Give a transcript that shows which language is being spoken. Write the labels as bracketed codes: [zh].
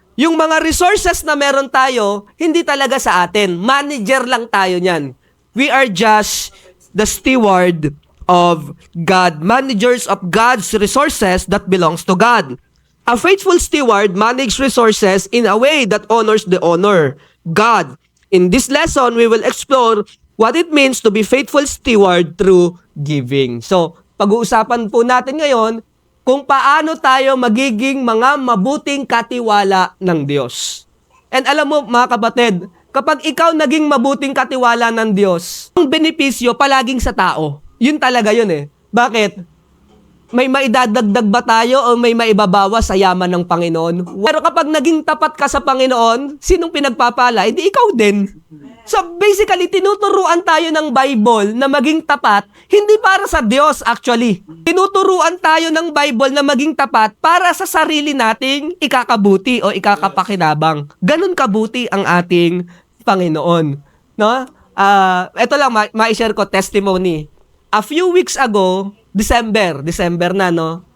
[tl] Yung mga resources na meron tayo, hindi talaga sa atin. Manager lang tayo niyan. [en] We are just the steward of God, managers of God's resources that belongs to God. A faithful steward manages resources in a way that honors the owner, God. In this lesson, we will explore what it means to be faithful steward through giving. [tl] So, pag-uusapan po natin ngayon kung paano tayo magiging mga mabuting katiwala ng Diyos. And alam mo, mga kapatid, kapag ikaw naging mabuting katiwala ng Diyos, ang benepisyo palaging sa tao. Yun talaga yun eh. Bakit? May maidadagdag ba tayo o may maibabawas sa yaman ng Panginoon? Pero kapag naging tapat ka sa Panginoon, sinong pinagpapala? Hindi ikaw din. So basically, tinuturuan tayo ng Bible na maging tapat, hindi para sa Diyos actually. Tinuturuan tayo ng Bible na maging tapat para sa sarili nating ikakabuti o ikakapakinabang. Ganun kabuti ang ating Panginoon. No? Ito lang, ma-share ko testimony. [en] A few weeks ago, December [tl] na, no?